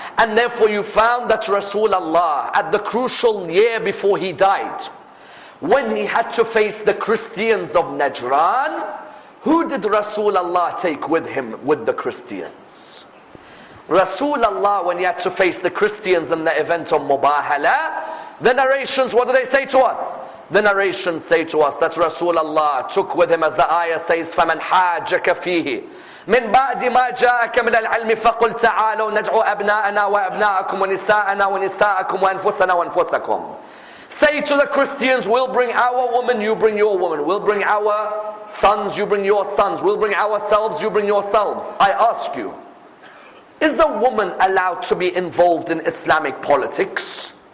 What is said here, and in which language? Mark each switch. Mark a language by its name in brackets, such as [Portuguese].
[English] And therefore you found that Rasulullah, at the crucial year before he died, when he had to face the Christians of Najran, who did Rasulullah take with him with the Christians? Rasulullah, when he had to face the Christians in the event of Mubahala, the narrations, what do they say to us? The narrations say to us that Rasulullah took with him, as the ayah says, [Arabic] فَمَنْ حَاجَكَ فِيهِ مِنْ بَعْدِ مَا جَاءَكَ مِنَ الْعِلْمِ فَقُلْ تَعَالَوْا نَدْعُوا أَبْنَاءَنَا وَأَبْنَاءَكُمْ وَنِسَاءَنَا وَنِسَاءَكُمْ وَأَنفُسَنَا وَأَنفُسَكُمْ. [English] Say to the Christians, we'll bring our woman, you bring your woman. We'll bring our sons, you bring your sons. We'll bring ourselves, you bring yourselves. I ask you, is a woman allowed to be involved in Islamic politics?